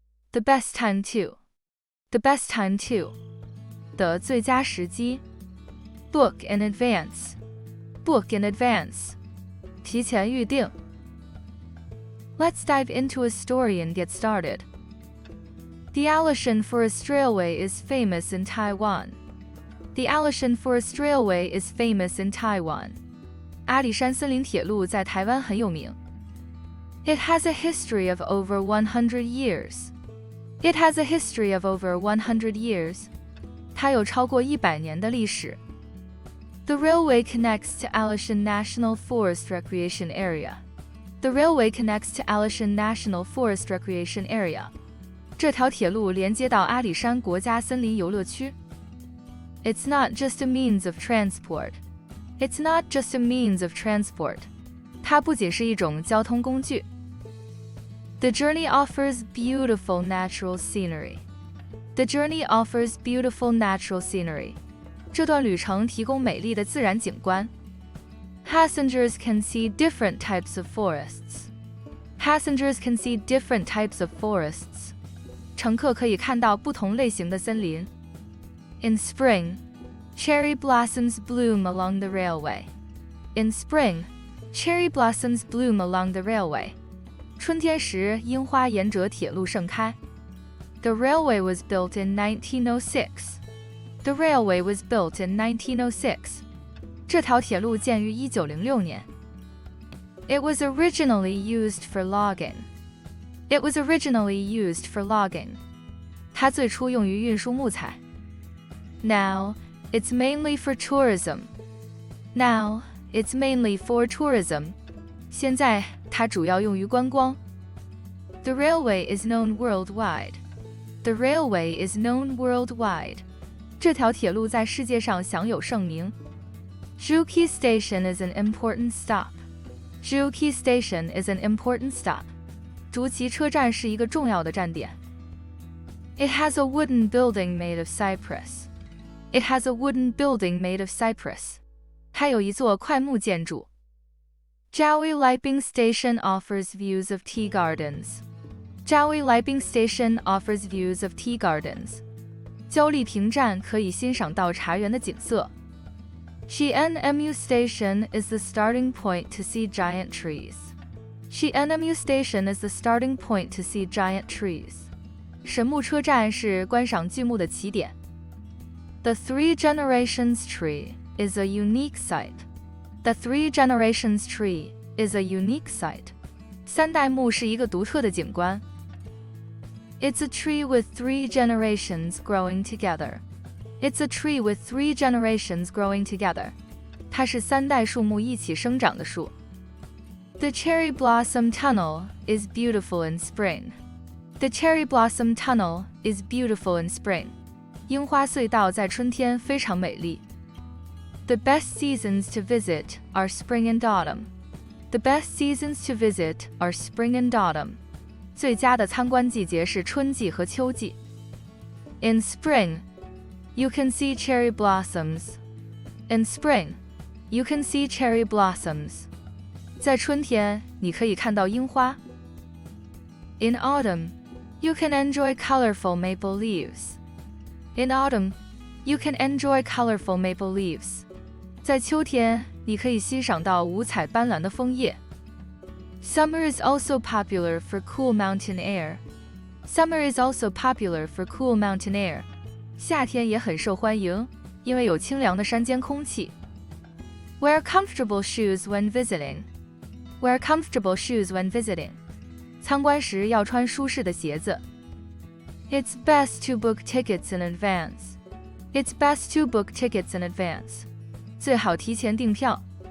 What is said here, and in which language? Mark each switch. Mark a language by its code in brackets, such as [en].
[en] The best time to The best time to [zh] 的最佳时机 [en] Book in advance Book in advance [zh] 提前预定 [en] Let's dive into a story and get started. The Alishan Forest Railway is famous in Taiwan. The Alishan Forest Railway is famous in Taiwan. [zh] 阿里山森林铁路在台湾很有名。 [en] It has a history of over 100 years. It has a history of over 100 years. [zh] 它有超过100年的历史。 [en] The railway connects to Alishan National Forest Recreation Area. The railway connects to Alishan National Forest Recreation Area. [zh] 这条铁路连接到阿里山国家森林游乐区。 [en] It's not just a means of transport. It's not just a means of transport. [zh] 它不仅是一种交通工具。 [en] The journey offers beautiful natural scenery. The journey offers beautiful natural scenery. [zh] 这段旅程提供美丽的自然景观。 [en] Passengers can see different types of forests. Passengers can see different types of forests. [zh] 乘客可以看到不同类型的森林。 [en] In spring, cherry blossoms bloom along the railway. In spring, cherry blossoms bloom along the railway. [zh] 春天时，樱花沿着铁路盛开。 [en] The railway was built in 1906. The railway was built in 1906. [zh] 这条铁路建于1906年。 [en] It was originally used for logging. It was originally used for logging. [zh] 它最初用于运输木材。 [en] Now, it's mainly for tourism. Now, it's mainly for tourism. [zh] 现在，它主要用于观光。 [en] The railway is known worldwide. The railway is known worldwide. [zh] 这条铁路在世界上享有盛名。 [en] Juki Station is an important stop. Juki Station is an important stop. [zh] 竹崎车站是一个重要的站点。 [en] It has a wooden building made of cypress. It has a wooden building made of cypress. [zh] 它有一座块木建筑。 [en] Jiawi Liping Station offers views of tea gardens. Jiawi Liping Station offers views of tea gardens. [zh] 焦丽平站可以欣赏到茶园的景色。 [en] Xianmu Station is the starting point to see giant trees. Xianmu Station is the starting point to see giant trees. [zh] 神木车站是观赏巨木的起点。 [en] The Three Generations Tree is a unique sight. The Three Generations Tree is a unique sight. [zh] 三代目是一个独特的景观。 [en] It's a tree with three generations growing together. It's a tree with three generations growing together. [zh] 它是三代树木一起生长的树。 [en] The cherry blossom tunnel is beautiful in spring. The cherry blossom tunnel is beautiful in spring. [zh] 樱花隧道在春天非常美丽。 [en] The best seasons to visit are spring and autumn. The best seasons to visit are spring and autumn. [zh] 最佳的参观季节是春季和秋季。 [en] In spring, you can see cherry blossoms. In spring, you can see cherry blossoms. [zh] 在春天，你可以看到樱花。 [en] In autumn, you can enjoy colorful maple leaves. In autumn, you can enjoy colorful maple leaves. [zh] 在秋天，你可以欣赏到五彩斑斓的枫叶。 [en] Summer is also popular for cool mountain air. Summer is also popular for cool mountain air. [zh] 夏天也很受欢迎，因为有清凉的山间空气。 [en] Wear comfortable shoes when visiting. Wear comfortable shoes when visiting. [zh] 参观时要穿舒适的鞋子。 [en] It's best to book tickets in advance. It's best to book tickets in advance. [zh] 最好提前订票。